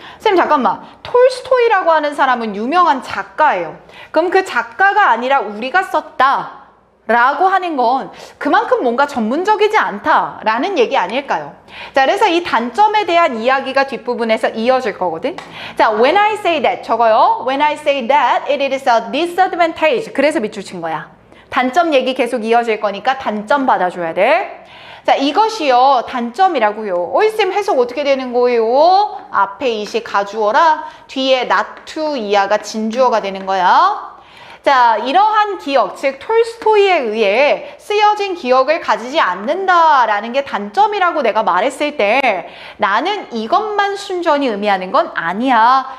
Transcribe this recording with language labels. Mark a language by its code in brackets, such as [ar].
[ko] 선생님 잠깐만, 톨스토이라고 하는 사람은 유명한 작가예요. 그럼 그 작가가 아니라 우리가 썼다 라고 하는 건 그만큼 뭔가 전문적이지 않다라는 얘기 아닐까요? 자, 그래서 이 단점에 대한 이야기가 뒷부분에서 이어질 거거든. [en] 자, when I say that, [ko] 저거요. [en] when I say that, it is a disadvantage. [ko] 그래서 밑줄 친 거야. 단점 얘기 계속 이어질 거니까 단점 받아줘야 돼. 자, 이것이요 단점이라고요. 쌤 해석 어떻게 되는 거예요? 앞에 이시 가주어라, 뒤에 not to 이하가 진주어가 되는 거야. 자, 이러한 기억, 즉 톨스토이에 의해 쓰여진 기억을 가지지 않는다라는 게 단점이라고 내가 말했을 때 나는 이것만 순전히 의미하는 건 아니야.